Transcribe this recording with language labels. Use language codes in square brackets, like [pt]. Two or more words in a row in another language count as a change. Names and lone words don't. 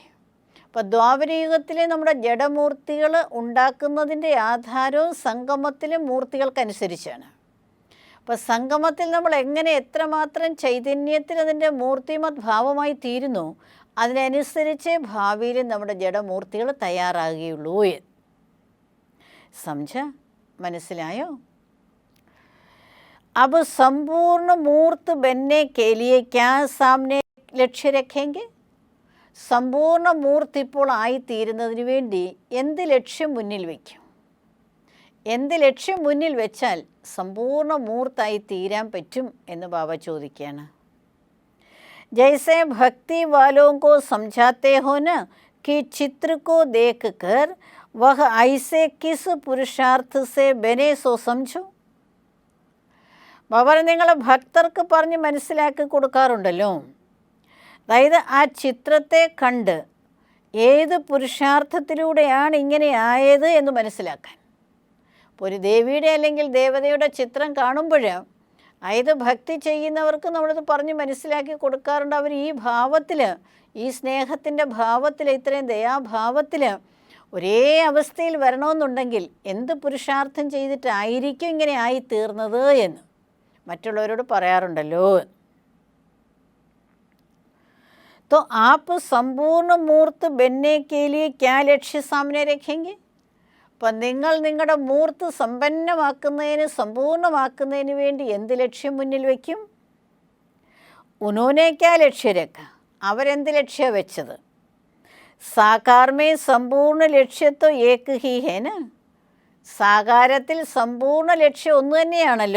[ml] അപ്പോൾ ദ്വാപരയുഗത്തിലെ നമ്മുടെ ജഡമൂർത്തികൾ ഉണ്ടാക്കുന്നതിൻ്റെ ആധാരവും സംഗമത്തിലെ മൂർത്തികൾക്കനുസരിച്ചാണ്. അപ്പോൾ സംഗമത്തിൽ നമ്മൾ എങ്ങനെ എത്രമാത്രം ചൈതന്യത്തിൽ അതിൻ്റെ മൂർത്തിമത് ഭാവമായി തീരുന്നു അതിനനുസരിച്ച് ഭാവിയിൽ നമ്മുടെ ജഡമൂർത്തികൾ തയ്യാറാകുകയുള്ളൂ. സമझ? മനസ്സിലായോ? [hi] अब संपूर्ण मूर्त बनने के लिए क्या सामने लक्ष्य रखेंगे? [ml] സമ്പൂർണ്ണ മൂർത്തി ഇപ്പോൾ ആയിത്തീരുന്നതിന് വേണ്ടി എന്ത് ലക്ഷ്യം മുന്നിൽ വയ്ക്കും? എന്ത് ലക്ഷ്യം മുന്നിൽ വെച്ചാൽ സമ്പൂർണ്ണ മൂർത്തായി തീരാൻ പറ്റും എന്ന് ബാബ ചോദിക്കുകയാണ്. [hi] जैसे भक्ति वालों को समझाते हो न कि चित्र को देखकर वह ऐसे किस पुरुषार्थ से बने सो समझो. [ml] ബാബ നിങ്ങൾ ഭക്തർക്ക് പറഞ്ഞ് മനസ്സിലാക്കി കൊടുക്കാറുണ്ടല്ലോ. അതായത് ആ ചിത്രത്തെ കണ്ട് ഏത് പുരുഷാർത്ഥത്തിലൂടെയാണ് ഇങ്ങനെ ആയത് എന്ന് മനസ്സിലാക്കാൻ. ഇപ്പോൾ ഒരു ദേവിയുടെ അല്ലെങ്കിൽ ദേവതയുടെ ചിത്രം കാണുമ്പോൾ അതായത് ഭക്തി ചെയ്യുന്നവർക്ക് നമ്മളത് പറഞ്ഞ് മനസ്സിലാക്കി കൊടുക്കാറുണ്ട്. അവർ ഈ ഭാവത്തിൽ, ഈ സ്നേഹത്തിൻ്റെ ഭാവത്തിൽ, ഇത്രയും ദയാഭാവത്തിൽ ഒരേ അവസ്ഥയിൽ വരണമെന്നുണ്ടെങ്കിൽ എന്ത് പുരുഷാർത്ഥം ചെയ്തിട്ടായിരിക്കും ഇങ്ങനെ ആയിത്തീർന്നത് എന്ന് മറ്റുള്ളവരോട് പറയാറുണ്ടല്ലോ. [hi] तो आप संपूर्ण मूर्त बनने के लिए क्या लक्ष्य सामने रखेंगे? [ml] അപ്പം നിങ്ങൾ നിങ്ങളുടെ മൂർത്ത് സമ്പന്നമാക്കുന്നതിന്, സമ്പൂർണ്ണമാക്കുന്നതിന് വേണ്ടി എന്ത് ലക്ഷ്യം മുന്നിൽ വയ്ക്കും? [hi] उन्होंने क्या लक्ष्य रखा, [ml] അവരെന്ത് ലക്ഷ്യം വെച്ചത്? [hi] साकार में संपूर्ण लक्ष्य तो एक ही है ना, [ml] സാകാരത്തിൽ സമ്പൂർണ്ണ ലക്ഷ്യം ഒന്ന് തന്നെയാണല്ലോ.